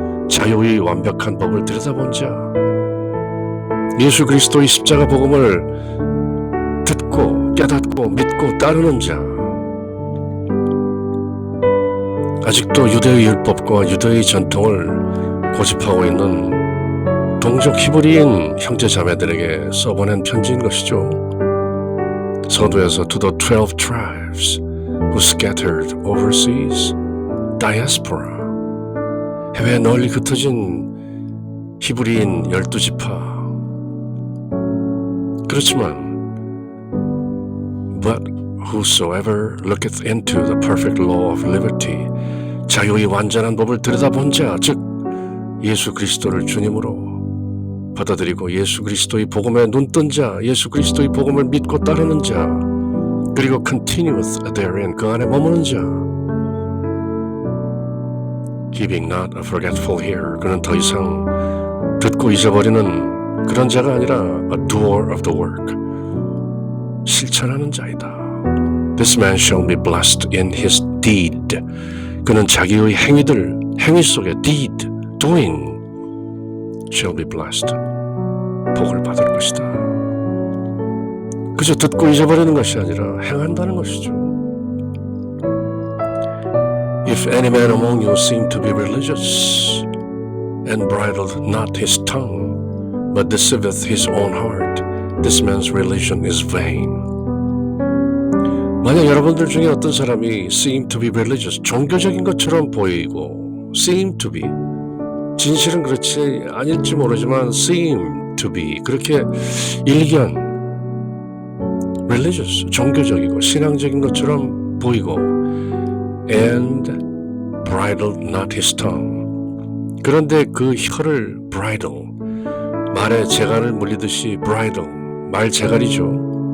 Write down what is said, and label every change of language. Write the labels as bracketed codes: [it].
[ko] 자유의 완벽한 법을 들여다본 자, 예수 그리스도의 십자가 복음을 듣고 깨닫고 믿고 따르는 자. 아직도 유대의 율법과 유대의 전통을 고집하고 있는 동족 히브리인 형제 자매들에게 써보낸 편지인 것이죠. 서두에서 [en] to the 12 tribes who scattered overseas, diaspora, [ko] 해외에 널리 흩어진 히브리인 12지파. 그렇지만 [en] but whosoever looketh into the perfect law of liberty, [ko] 자유의 완전한 법을 들여다본 자, 즉 예수 그리스도를 주님으로 받아들이고 예수 그리스도의 복음에 눈뜬 자, 예수 그리스도의 복음을 믿고 따르는 자, 그리고 [en] continueth therein, [ko] 그 안에 머무는 자. [en] He being not a forgetful hearer, [ko] 그는 더 이상 듣고 잊어버리는 그런 자가 아니라 [en] a doer of the work, [ko] 실천하는 자이다. [en] This man shall be blessed in his deed. [ko] 그는 자기의 행위 속에 deed, doing, [en] shall be blessed, [ko] 복을 받을 것이다. 그저 듣고 잊어버리는 것이 아니라 행한다는 것이죠. [en] If any man among you seem to be religious and bridleth not his tongue, but deceiveth his own heart, this man's religion is vain. [ko] 만약 여러분들 중에 어떤 사람이 [en] seem to be religious, [ko] 종교적인 것처럼 보이고, seem to be, 진실은 그렇지 아닐지 모르지만 seem to be, 그렇게 일견 religious, 종교적이고 신앙적인 것처럼 보이고, [en] and bridled not his tongue, [ko] 그런데 그 혀를 bridle, 말에 재갈을 물리듯이 bridle, 말 재갈이죠.